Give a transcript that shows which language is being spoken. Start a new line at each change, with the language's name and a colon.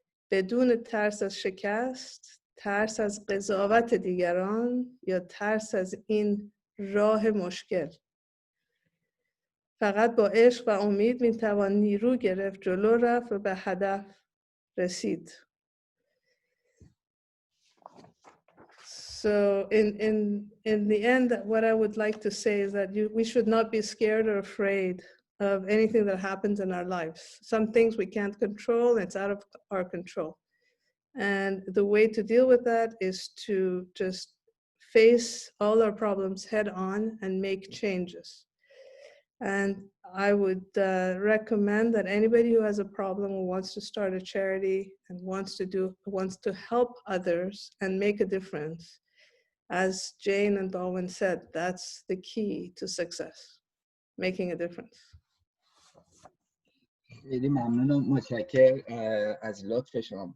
Persian: بدون ترس از شکست، ترس از قضاوت دیگران یا ترس از این راه مشکل. فقط با عشق و امید میتوان نیرو گرفت، جلو رفت و به هدف رسید.
English: So in the end, what I would like to say is that we should not be scared or afraid of anything that happens in our lives. Some things we can't control, it's out of our control. And the way to deal with that is to just face all our problems head on and make changes. And I would recommend that anybody who has a problem or wants to start a charity and wants to help others and make a difference, as Jane and Bowen said, that's the key to success, making a difference.
Persian: خیلی ممنون و متشکرم از لطف شما.